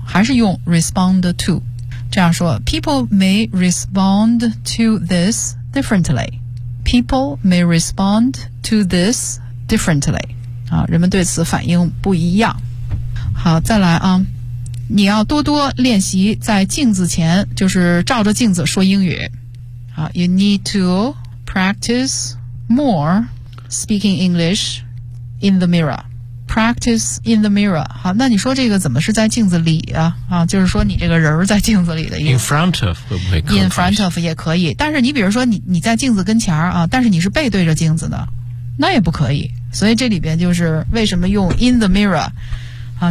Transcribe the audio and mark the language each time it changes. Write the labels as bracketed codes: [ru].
[zh] 还是用 [en] respond to [zh] 这样说。 [en] People may respond to this differently. People may respond to this differently. [zh] 好，人们对此反应不一样。好，再来啊，你要多多练习在镜子前，就是照着镜子说英语。好， [en] You need to practice more speaking English in the mirror. Practice in the mirror. [zh] 好，那你说这个怎么是在镜子里啊？啊，就是说你这个人在镜子里的意思。 [en] In front of [zh] 会不会？ [en] In front of [zh] 也可以，但是你比如说你在镜子跟前啊，但是你是背对着镜子的，那也不可以。所以这里边就是为什么用 in the mirror 啊？